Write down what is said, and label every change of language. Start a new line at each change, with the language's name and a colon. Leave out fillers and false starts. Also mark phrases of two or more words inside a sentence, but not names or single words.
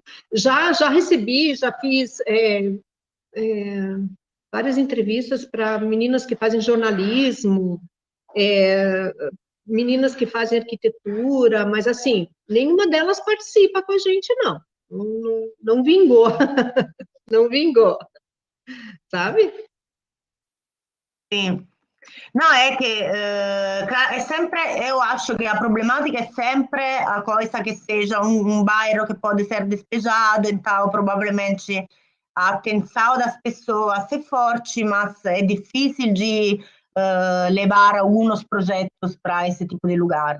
Portuguese: Já recebi, já fiz várias entrevistas para meninas que fazem jornalismo, meninas que fazem arquitetura, mas, assim, nenhuma delas participa com a gente, não. Não vingou. Não vingou. Sabe? Sim. No,
Italian: è che è sempre,
Portuguese: io acho que a problemática é sempre a coisa que seja um bairro que pode ser despejado, então provavelmente a atenção das pessoas é forte, mas é difícil de levar alguns projetos para esse tipo de lugar.